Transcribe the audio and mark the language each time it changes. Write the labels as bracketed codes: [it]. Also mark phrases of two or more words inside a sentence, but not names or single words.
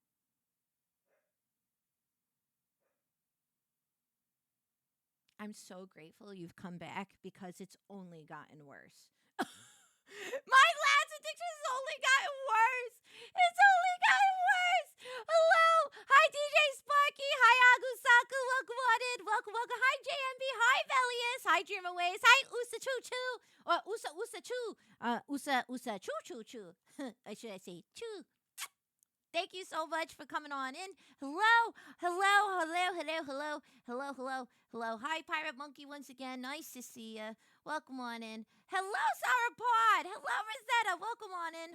[en] I'm so grateful you've come back because it's only gotten worse. My lads addiction has only gotten worse. It's only gotten worse. Hello. Hi, DJ Sparky. Hi, Agusaku. Welcome on in. Welcome. Hi, JMB. Hi, Velius. Hi, Dreamaways. Hi, Usa Choo Choo. Or Usa Choo. Usa Choo Choo Choo. I should say Choo. Thank you so much for coming on in. Hello. Hi, Pirate Monkey, once again. Nice to see you. Welcome on in. Hello, Sauropod. Hello, Rosetta. Welcome on in.